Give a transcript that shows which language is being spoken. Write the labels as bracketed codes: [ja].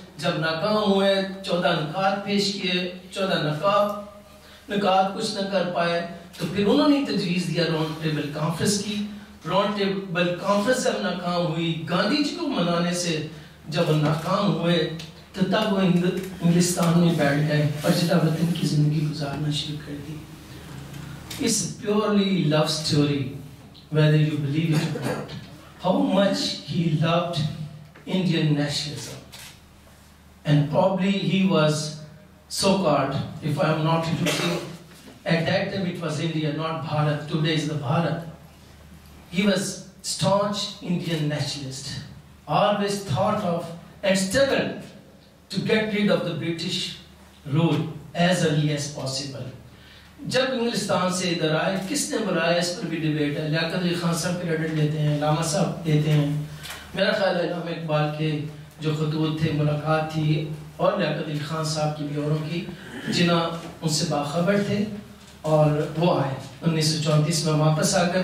[ur] جب ناکام ہوئے 14 نکات پیش کیے، 14 نکات کچھ نہ کر پائے تو پھر انہوں نے تجویز دیا راؤنڈ ٹیبل کانفرنس کی. راؤنڈ ٹیبل کانفرنس جب ناکام ہوئی، گاندھی جی کو منانے سے جب ناکام ہوئے تو تب وہ انگلستان میں بیٹھ گئے اور جدا وطن کی زندگی گزارنا شروع کر دی. [en] It's purely love story, whether you believe it or not. How much he loved Indian nationalism. And probably he was so-called, if I am not losing, at that time it was India, not Bharat. Today is the Bharat. He was staunch Indian nationalist. Always thought of and struggled to get rid of the British rule as early as possible. [ur] جب انگلستان سے ادھر آئے کس نے بلایا اس پر بھی debate ہے. لیاقت علی خان صاحب کریڈٹ لیتے ہیں، علامہ صاحب دیتے ہیں. میرا خیال ہے علامہ اقبال کے جو خطوط تھے، ملاقات تھی، اور لیاقت علی خان صاحب کی بھی اوروں کی جنہاں ان سے باخبر تھے، اور وہ آئے 1934 میں واپس آ گئے.